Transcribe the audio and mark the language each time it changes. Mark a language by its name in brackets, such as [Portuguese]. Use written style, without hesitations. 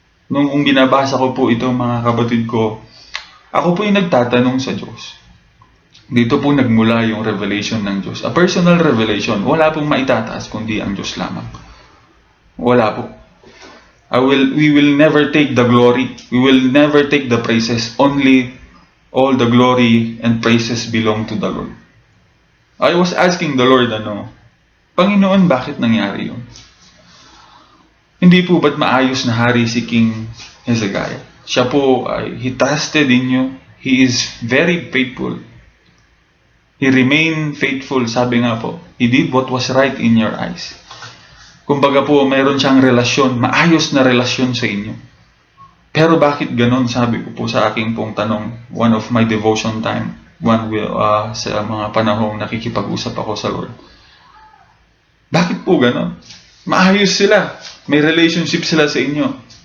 [Filipino] Nung binabasa ko po ito mga kapatid ko, ako po yung nagtatanong sa Diyos. Dito po nagmula yung revelation ng Diyos. [English] A personal revelation. [Filipino] Wala pong maitataas kundi ang Diyos lamang. Wala po. [English] We will never take the glory. We will never take the praises. Only all the glory and praises belong to the Lord. I was asking the Lord, [Filipino] Panginoon, bakit nangyari yun? Hindi po ba't maayos na hari si King Hezekiah? Siya po, [English] he trusted in you. He is very faithful. He remained faithful, [Filipino] sabi nga po. [English] He did what was right in your eyes. [Filipino] Kumbaga po, mayroon siyang relasyon, maayos na relasyon sa inyo. Pero bakit ganon? Sabi ko po sa aking pong tanong, [English] one of my devotion time, [Filipino] sa mga panahong nakikipag-usap ako sa Lord. Bakit po ganon? Maayos sila. May relationship sila sa inyo.